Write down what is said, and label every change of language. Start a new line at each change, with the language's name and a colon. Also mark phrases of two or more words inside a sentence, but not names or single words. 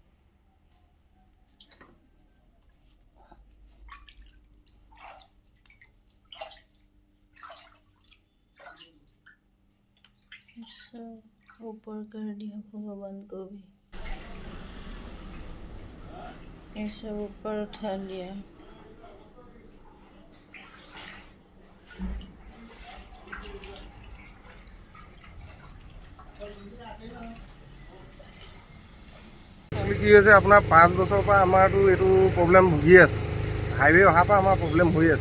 Hindi: सब ऊपर कर दिया पूरा बंद को भी, ये सब ऊपर उठा लिया।
Assamese: কি হৈছে আপোনাৰ 5 বছৰৰ পৰা আমাৰতো এইটো প্ৰব্লেম ভুগি আছে। হাইৱে অহাৰ পৰা আমাৰ প্ৰব্লেম হৈ আছে।